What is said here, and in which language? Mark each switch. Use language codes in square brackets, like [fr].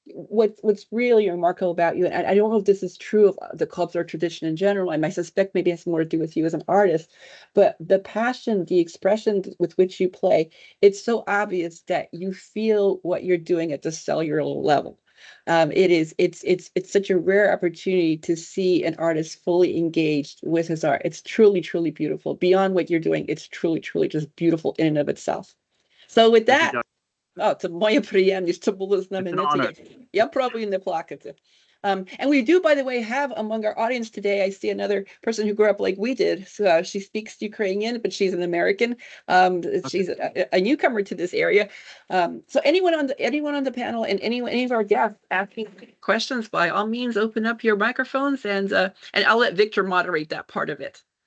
[en] What's really remarkable about you, and I don't know if this is true of the cultural tradition in general, and I suspect maybe it has more to do with you as an artist, but the passion, the expression with which you play, it's so obvious that you feel what you're doing at the cellular level. It's such a rare opportunity to see an artist fully engaged with his art. It's truly, truly beautiful. Beyond what you're doing, it's truly, truly just beautiful in and of itself. So with that, [uk] це моя приємність, це було знамените. Я пробую не плакати. [en] And we do, by the way, have among our audience today, I see another person who grew up like we did. So she speaks Ukrainian, but she's an American. She's a newcomer to this area. So anyone on the panel and any of our guests asking questions, by all means, open up your microphones, and I'll let Victor moderate that part of it.